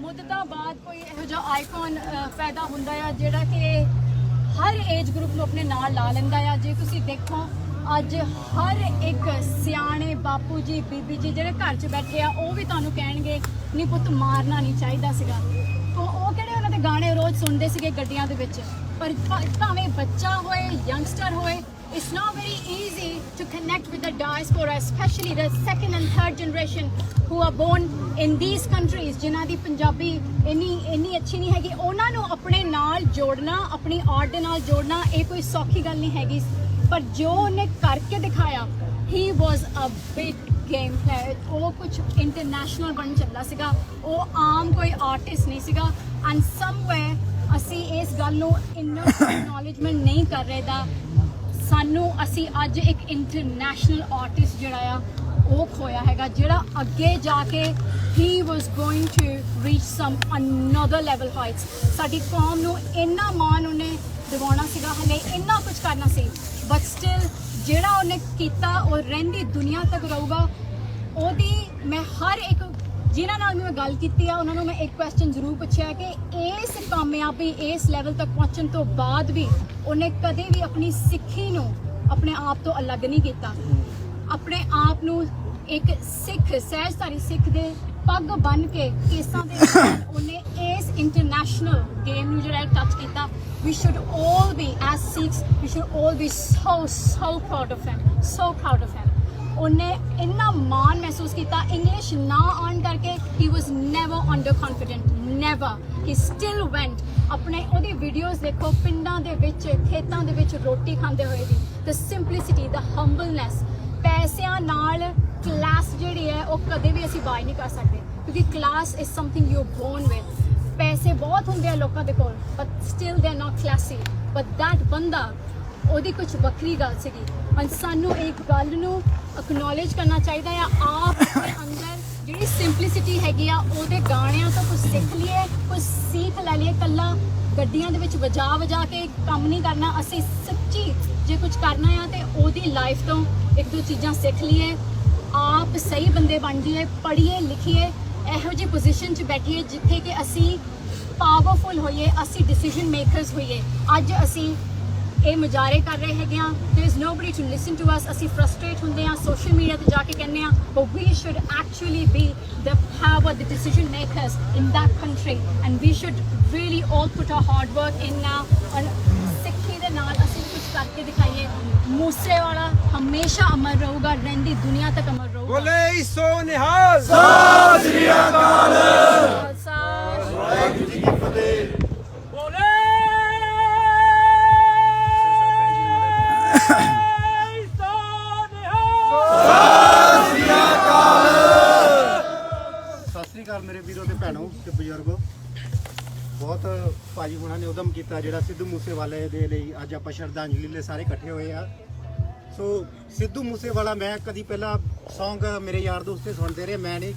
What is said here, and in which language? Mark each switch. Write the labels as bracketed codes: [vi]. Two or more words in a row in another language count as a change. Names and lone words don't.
[pa] ਮੁੱਦਤਾਂ ਬਾਅਦ ਕੋਈ ਇਹੋ ਜਿਹਾ ਆਈਕਨ ਪੈਦਾ ਹੁੰਦਾ ਆ ਜਿਹੜਾ ਕਿ ਹਰ [en] age group [pa] ਨੂੰ ਆਪਣੇ ਨਾਲ ਲਾ ਲੈਂਦਾ ਆ। ਜੇ ਤੁਸੀਂ ਦੇਖੋ ਅੱਜ ਹਰ ਇੱਕ ਸਿਆਣੇ ਬਾਪੂ ਜੀ ਬੀਬੀ ਜੀ ਜਿਹੜੇ ਘਰ 'ਚ ਬੈਠੇ ਆ, ਉਹ ਵੀ ਤੁਹਾਨੂੰ ਕਹਿਣਗੇ ਨਹੀਂ ਪੁੱਤ ਮਾਰਨਾ ਨਹੀਂ ਚਾਹੀਦਾ ਸੀਗਾ। ਉਹ ਕਿਹੜੇ ਉਹਨਾਂ ਦੇ ਗਾਣੇ ਰੋਜ਼ ਸੁਣਦੇ ਸੀਗੇ ਗੱਡੀਆਂ ਦੇ ਵਿੱਚ। ਪਰ ਭਾਵੇਂ ਬੱਚਾ ਹੋਏ, ਯੰਗਸਟਰ ਹੋਏ, [en] it's not very easy to connect with the diaspora, especially the second and third generation who are born in these countries, [pa] ਜਿਨ੍ਹਾਂ ਦੀ ਪੰਜਾਬੀ ਇੰਨੀ ਅੱਛੀ ਨਹੀਂ ਹੈਗੀ। ਉਹਨਾਂ ਨੂੰ ਆਪਣੇ ਨਾਲ ਜੋੜਨਾ, ਆਪਣੀ ਆਰਟ ਦੇ ਨਾਲ ਜੋੜਨਾ, ਇਹ ਕੋਈ ਸੌਖੀ ਗੱਲ ਨਹੀਂ ਹੈਗੀ। ਪਰ ਜੋ ਉਹਨੇ ਕਰਕੇ ਦਿਖਾਇਆ, [en] he was a big game player। [pa] ਉਹ ਕੁਝ ਇੰਟਰਨੈਸ਼ਨਲ ਬਣ ਚੱਲਾ ਸੀਗਾ, ਉਹ ਆਮ ਕੋਈ ਆਰਟਿਸਟ ਨਹੀਂ ਸੀਗਾ। [en] and somewhere [pa] ਅਸੀਂ ਇਸ ਗੱਲ ਨੂੰ ਇੰਨਾ ਐਕਨੋਲੇਜਮੈਂਟ ਨਹੀਂ ਕਰ ਰਹੇ ਦਾ ਅਸੀਂ ਅੱਜ ਇੱਕ [en] international artist [pa] ਜਿਹੜਾ ਆ ਉਹ ਖੋਇਆ ਹੈਗਾ, ਜਿਹੜਾ ਅੱਗੇ ਜਾ ਕੇ [en] he was going to reach some another level heights। [pa] ਸਾਡੀ ਕੌਮ ਨੂੰ ਇੰਨਾ ਮਾਣ ਉਹਨੇ ਦਿਵਾਉਣਾ ਸੀਗਾ, ਹਲੇ ਇੰਨਾ ਕੁਝ ਕਰਨਾ ਸੀ, [en] but still [pa] ਜਿਹੜਾ ਉਹਨੇ ਕੀਤਾ ਉਹ ਰਹਿੰਦੀ ਦੁਨੀਆ ਤੱਕ ਰਹੂਗਾ। ਉਹਦੀ ਮੈਂ ਹਰ ਇੱਕ ਜਿਨ੍ਹਾਂ ਨਾਲ ਮੈਂ ਗੱਲ ਕੀਤੀ ਆ, ਉਹਨਾਂ ਨੂੰ ਮੈਂ ਇੱਕ ਕੁਐਸਚਨ ਜ਼ਰੂਰ ਪੁੱਛਿਆ ਕਿ ਇਸ ਕਾਮਯਾਬੀ, ਇਸ ਲੈਵਲ ਤੱਕ ਪਹੁੰਚਣ ਤੋਂ ਬਾਅਦ ਵੀ ਉਹਨੇ ਕਦੇ ਵੀ ਆਪਣੀ ਸਿੱਖੀ ਨੂੰ ਆਪਣੇ ਆਪ ਤੋਂ ਅਲੱਗ ਨਹੀਂ ਕੀਤਾ। ਆਪਣੇ ਆਪ ਨੂੰ ਇੱਕ ਸਿੱਖ, ਸਹਿਜਧਾਰੀ ਸਿੱਖ ਦੇ ਪੱਗ ਬੰਨ ਕੇ ਕੇਸਾਂ ਦੇ ਉਹਨੇ ਇਸ [en] international game [pa] ਨੂੰ ਜਿਹੜਾ ਟੱਚ ਕੀਤਾ। [en] We should all be, as Sikhs, we should all be so proud of him, so proud of him। [pa] ਉਹਨੇ ਇੰਨਾ ਮਾਣ ਮਹਿਸੂਸ ਕੀਤਾ। ਇੰਗਲਿਸ਼ ਨਾ ਆਉਣ ਕਰਕੇ [en] he was never under confident, never। he still went। [pa] ਆਪਣੇ ਉਹਦੀ ਵੀਡੀਓਜ਼ ਦੇਖੋ, ਪਿੰਡਾਂ ਦੇ ਵਿੱਚ, ਖੇਤਾਂ ਦੇ ਵਿੱਚ ਰੋਟੀ ਖਾਂਦੇ ਹੋਏ ਦੀ [en] the simplicity, the humbleness। [pa] ਪੈਸਿਆਂ ਨਾਲ ਕਲਾਸ ਜਿਹੜੀ ਹੈ ਉਹ ਕਦੇ ਵੀ ਅਸੀਂ ਬਾਈ ਨਹੀਂ ਕਰ ਸਕਦੇ, ਕਿਉਂਕਿ ਕਲਾਸ [en] is something you're born with। [pa] ਪੈਸੇ ਬਹੁਤ ਹੁੰਦੇ ਆ ਲੋਕਾਂ ਦੇ ਕੋਲ, [en] but still they're not classy। but that [pa] ਬੰਦਾ, ਉਹਦੀ ਕੁਝ ਵੱਖਰੀ ਗੱਲ ਸੀਗੀ। ਹੁਣ ਸਾਨੂੰ ਇੱਕ ਗੱਲ ਨੂੰ ਅਕਨੋਲੇਜ ਕਰਨਾ ਚਾਹੀਦਾ ਆ, ਆਪ ਦੇ ਅੰਦਰ ਜਿਹੜੀ ਸਿੰਪਲਿਸਿਟੀ ਹੈਗੀ ਆ, ਉਹਦੇ ਗਾਣਿਆਂ ਤੋਂ ਕੁਝ ਸਿੱਖ ਲਈਏ, ਕੁਝ ਸਿੱਖ ਲੈ ਲਈਏ। ਕੱਲਾ ਗੱਡੀਆਂ ਦੇ ਵਿੱਚ ਵਜਾ ਕੇ ਕੰਮ ਨਹੀਂ ਕਰਨਾ। ਅਸੀਂ ਸੱਚੀ ਜੇ ਕੁਝ ਕਰਨਾ ਆ ਤੇ ਉਹਦੀ ਲਾਈਫ ਤੋਂ ਇੱਕ ਦੋ ਚੀਜ਼ਾਂ ਸਿੱਖ ਲਈਏ, ਆਪ ਸਹੀ ਬੰਦੇ ਬਣ ਜਾਈਏ, ਪੜ੍ਹੀਏ ਲਿਖੀਏ, ਇਹੋ ਜਿਹੀ ਪੋਜੀਸ਼ਨ 'ਚ ਬੈਠੀਏ ਜਿੱਥੇ ਕਿ ਅਸੀਂ ਪਾਵਰਫੁਲ ਹੋਈਏ, ਅਸੀਂ [en] decision makers [pa] ਹੋਈਏ। ਅੱਜ ਅਸੀਂ ਇਹ ਮੁਜ਼ਾਹਰੇ ਕਰ ਰਹੇ ਹੈਗੇ ਆ [en] there is nobody to listen to us [pa] ਅਸੀਂ frustrate ਹੁੰਦੇ ਆ [en] social media [pa] ਤੇ ਜਾ ਕੇ ਕਹਿੰਦੇ ਆ [en] but we should actually be the power the decision makers in that country and we should really all put our hard work in now and [pa] ਸਿੱਖੀ ਦੇ ਨਾਲ ਅਸੀਂ ਕੁਝ ਕਰਕੇ ਦਿਖਾਈਏ ਮੂਸੇ ਵਾਲਾ ਹਮੇਸ਼ਾ ਅਮਰ ਰਹੂਗਾ [en] ਰਹਿੰਦੀ ਦੁਨੀਆ ਤੱਕ ਅਮਰ ਰਹੂਗਾ [pa] ਬੋਲੇ ਸੋ ਨਿਹਾਲ ਸਤਿ ਸ੍ਰੀ ਅਕਾਲ ਵਾਹਿਗੁਰੂ ਜੀ ਕੀ ਫਤਿਹ ਸਤਿ ਸ੍ਰੀ ਅਕਾਲ ਮੇਰੇ ਵੀਰੋ ਤੇ ਭੈਣੋ ਤੇ ਬਜ਼ੁਰਗੋ ਬਹੁਤ ਭਾਜੀ ਹੁਣਾਂ ਨੇ ਉਦਮ ਕੀਤਾ ਜਿਹੜਾ ਸਿੱਧੂ ਮੂਸੇਵਾਲੇ ਦੇ ਲਈ ਅੱਜ ਆਪਾਂ ਸ਼ਰਧਾਂਜਲੀ ਲਈ ਸਾਰੇ ਇਕੱਠੇ ਹੋਏ ਆ ਸੋ ਸਿੱਧੂ ਮੂਸੇਵਾਲਾ ਮੈਂ ਕਦੀ ਪਹਿਲਾਂ Song ਮੇਰੇ ਯਾਰ ਦੋਸਤ ਤੇ ਸੁਣਦੇ ਰਹੇ ਮੈਂ ਨਹੀਂ